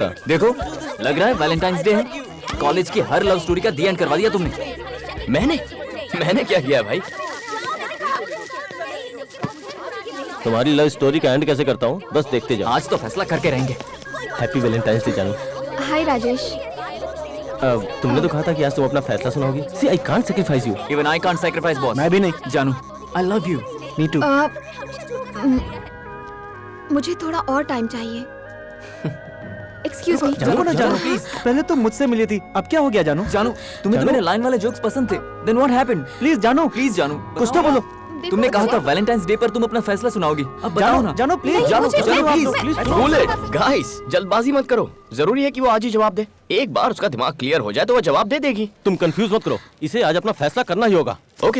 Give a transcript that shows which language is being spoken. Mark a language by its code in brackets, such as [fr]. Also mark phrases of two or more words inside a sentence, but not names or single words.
[hi] देखो, लग रहा है वैलेंटाइंस डे है। कॉलेज की हर [en] love story [hi] का [en] the end [hi] करवा दिया तुमने। मैंने क्या किया भाई? तुम्हारी [en] love story [hi] का एंड कैसे करता हूँ, बस देखते जाओ। आज तो फैसला करके रहेंगे। [en] Happy Valentine's Day जानू। [hi] हाय राजेश। तुमने तो कहा था कि आज तुम अपना फैसला सुनाओगी। [en] See, I can't sacrifice you. Even I can't sacrifice boss. [hi] मैं भी नहीं। जानू, [en] I love you. Me too. [hi] मुझे थोड़ा और टाइम चाहिए। [en] Excuse me. [hi] जानू ना जानू प्लीज। पहले तो मुझसे मिली थी, अब क्या हो गया जानू? जानू, तुम्हें तो मेरे लाइन वाले जोक्स पसंद थे। [en] Then what happened? [hi] प्लीज जानू, प्लीज जानू, कुछ तो बोलो। तुमने कहा था वैलेंटाइंस डे पर तुम अपना फैसला सुनाओगी। अब बताओ ना। जानू प्लीज। जानू प्लीज। बोले गाइस, जल्दबाजी मत करो। जरूरी है कि वो आज ही जवाब दे। एक बार उसका दिमाग क्लियर हो जाए तो वो जवाब दे देगी। तुम कंफ्यूज मत करो, इसे आज अपना फैसला करना ही होगा। ओके